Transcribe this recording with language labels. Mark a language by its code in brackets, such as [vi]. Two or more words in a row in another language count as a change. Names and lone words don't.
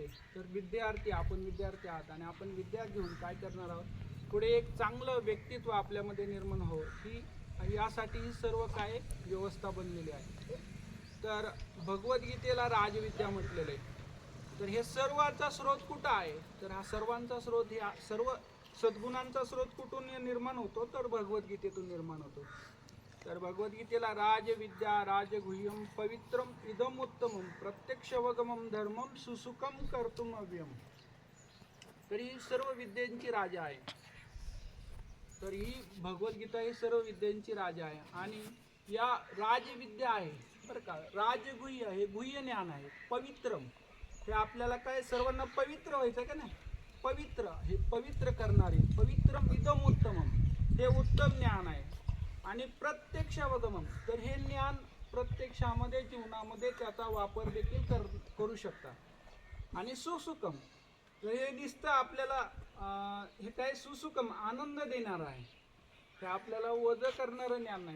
[mr] तर विद्यार्थी, आपण विद्यार्थी आहात आणि आपण विद्या घेऊन काय करणार आहोत, पुढे एक चांगलं व्यक्तित्व आपल्यामध्ये निर्माण हो, ही यासाठी ही सर्व काय व्यवस्था बनलेली आहे। तर भगवद्गीतेला राजविद्या म्हटलेलं आहे। तर हे सर्वांचा स्रोत कुठं आहे, तर हा सर्वांचा स्रोत, ह्या सर्व सद्गुणांचा स्रोत कुठून निर्माण होतो, तर भगवद्गीतेतून निर्माण होतो। तर भगवद्गीतेला [sa] राजविद्या राजगुह्यम पवित्रम इदम उत्तमम प्रत्यक्षवगमम धर्मम सुसुखम कर्तुम अव्ययम। [mr] तर ही सर्व विद्यांची राजा आहे। तर ही भगवद्गीता ही सर्व विद्यांची राजा आहे आणि या राजविद्या आहे बरं का। राजगुह्य हे गुह्य ज्ञान आहे। पवित्रम हे आपल्याला काय सर्वांना पवित्र व्हायचं का नाही, पवित्र हे पवित्र करणारे, [sa] पवित्रम इदम उत्तमम [mr] हे उत्तम ज्ञान आहे। आणि प्रत्यक्षावगमम तर हे ज्ञान प्रत्यक्षामध्ये जीवनामध्ये त्याचा वापर देखील करू शकता। आणि सुसुखम तर हे दिसतं आपल्याला हे काय सुसुखम आनंद देणार आहे, हे आपल्याला वजं करणारं ज्ञान नाही।